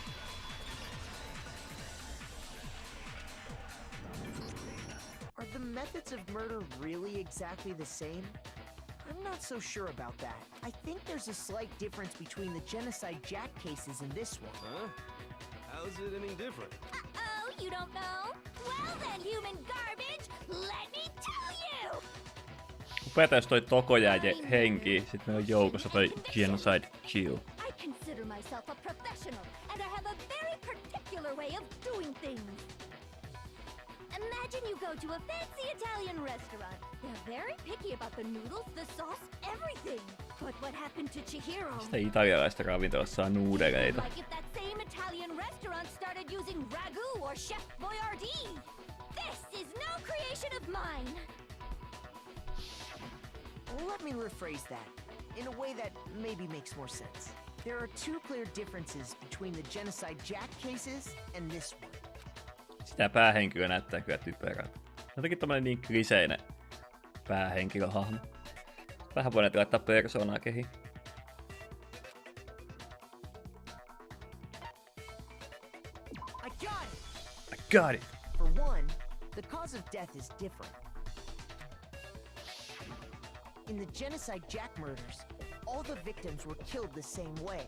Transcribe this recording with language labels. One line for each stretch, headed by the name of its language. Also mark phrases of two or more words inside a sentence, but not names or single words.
English: Are the methods of murder really exactly the same? I'm not so sure about that. I think there's a slight difference between the Genocide Jack cases and this one. Huh? How's it any different? Uh-oh, you don't know? Well then, human garbage, let me tell you!
Finnish: Upeeta, jos toi Toko jää henkiin, sit meillä on joukossa toi Genocide Kill.
English: I consider myself a professional, and I have a very particular way of doing things. Imagine you go to a fancy Italian restaurant. They're very picky about the noodles, the sauce, everything. But what happened to Chihiro?
Finnish: Sitä italialaista ravintolassa saa nuudeleita.
English: Like if that same Italian restaurant started using ragu or Chef Boyardee. This is no creation of mine. Let me rephrase that in a way that maybe makes more sense. There are two clear differences between the Genocide Jack cases and this one.
Finnish: Sitä päähenkilö näyttää kyllä typerältä. Jotenkin tommonen niin kliseinen päähenkilöhahmo. Vähän voin laittaa persoonaa kehiin.
English: I got it! I got it! For one, the cause of death is different. In the Genocide Jack murders, all the victims were killed the same way.